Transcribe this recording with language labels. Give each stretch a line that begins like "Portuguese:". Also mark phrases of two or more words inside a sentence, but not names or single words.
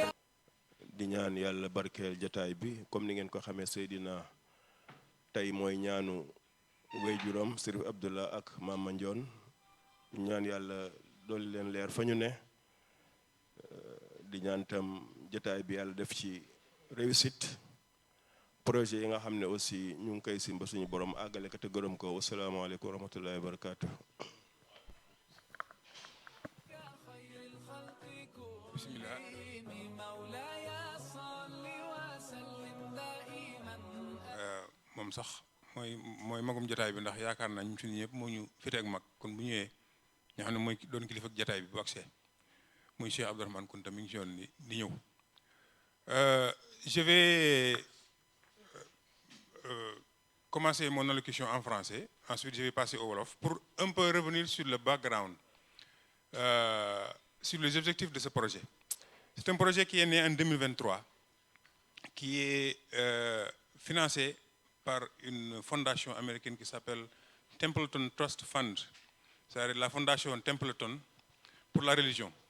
Wolof: di ñaan yàlla barkeel jataay bi comme ni ngeen ko xamee Seydina tey mooy ñaanu wéyjuram Sëriñ Abdullah ak Mama Ndione ñaan yàlla dolli leen leer fa ñu ne di ñaan tam jataay bi yàlla def ci
French: réussite projet
Wolof: yi nga xam ne aussi ñu ngi koy simba suñu borom àggale ko te gërëm ko
Arabic: والسلام عليكم ورحمة الله وبركاته.
Wolof: bismillah
Arabic: مولاي صل وسلم دائما
Wolof: moom sax mooy magum jataay bi ndax yaakaar naa ñu suñu ñëpp moo ñu fite ak mag kon bu ñëwee nga xam ne mooy doon kilifa ak jataay bi bu agsee muy Cheikh Abdourahmane Kounta mi ngi ci yoon di ñëw.
French: Je vais commencer mon allocution en français, ensuite je vais passer au wolof pour un peu revenir sur le background, sur les objectifs de ce projet. C'est un projet qui est né en 2023, qui est financé par une fondation américaine qui s'appelle Templeton Trust Fund, c'est-à-dire la fondation Templeton pour la religion.